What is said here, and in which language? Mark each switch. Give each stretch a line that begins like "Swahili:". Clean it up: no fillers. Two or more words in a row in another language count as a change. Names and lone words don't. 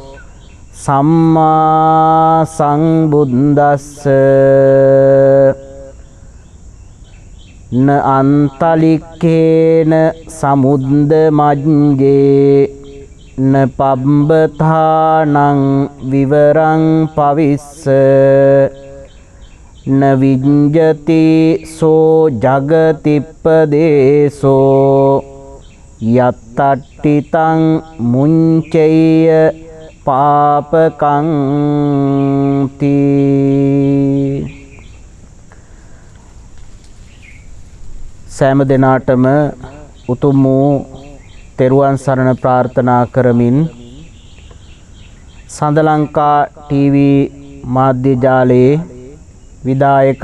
Pali: සම්මා සංබුද්දස්ස න අන්තලික්කේන සමුද්ද මජ්ජේ න පබ්බතානං විවරං පවිස්ස න විඤ්ජති සෝ ජගතිප්පදේසෝ යත්තට්ඨිතං මුංචෙය්‍ය පාපකං තී.
Sinhala: සෑම දිනාටම උතුම් වූ තෙරුවන් සරණ ප්‍රාර්ථනා කරමින් සඳලංකා ටීවී මාධ්‍ය ජාලයේ විදායක